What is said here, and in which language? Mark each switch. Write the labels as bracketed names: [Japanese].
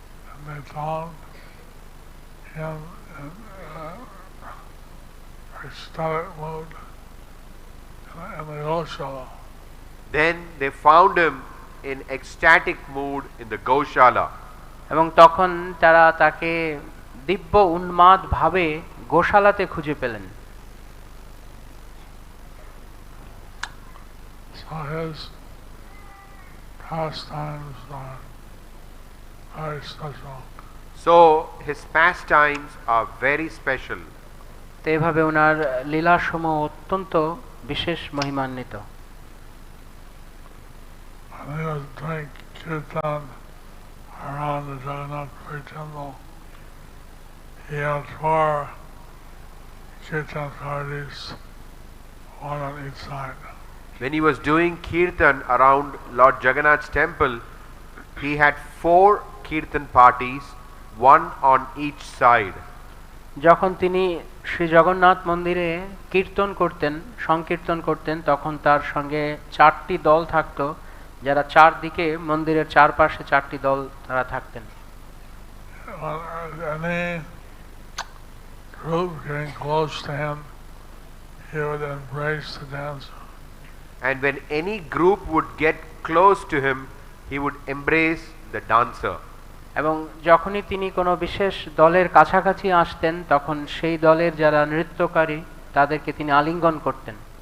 [English] And they found him in ecstatic mood in the Goshala. Then they found him in ecstatic mood in the Goshala. [Bangla] এবং তখন তারা তাকে দিব্য উন্মাদ ভাবে গোশালাতে খুঁজে পেলেন। [English] So his pastimes are very special. So his pastimes are very special. [Bangla] তো এভাবে ওনার লীলাসমূহ অত্যন্ত বিশেষ মহিমান্বিত। [English] And he was doing kirtan around the Jagannath temple. He had 4 kirtan parties, one on each side. When he was doing kirtan around Lord Jagannath's temple, he had 4 kirtan parties, one on each side. [Bangla] যখন তিনি শ্রী জগন্নাথ মন্দিরে কীর্তন করতেন, সংকীর্তন করতেন, তখন তার সঙ্গে 4টি দল থাকতো, যারা চারদিকে মন্দিরের চারপাশে 4টি দল তারা থাকতেন। [English] Any group getting close to him, he would embrace the dancer. And when any group would get close to him, he would embrace the dancer. [Bangla] এবং যখনই তিনি কোনো বিশেষ দলের কাছাকাছি আসতেন, তখন সেই দলের যারা নৃত্যকারী তাদেরকে তিনি আলিঙ্গন করতেন।